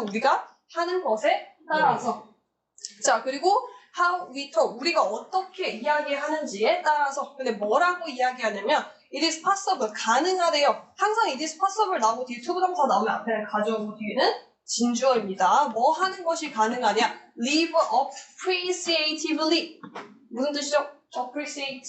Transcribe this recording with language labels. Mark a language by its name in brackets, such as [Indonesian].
[Korean] 우리가 하는 것에 따라서. 자, 그리고 [English] how we talk. [Korean] 우리가 어떻게 이야기하는지에 따라서. 근데 뭐라고 이야기하냐면 [English] it is possible. [Korean] 가능하대요. 항상 [English] it is possible [Korean] 나오고 뒤에 투부정사 나오면 앞에는 가져오고 뒤에는 진주어입니다. 뭐 하는 것이 가능하냐? [English] Live appreciatively. [Korean] 무슨 뜻이죠? appreciate.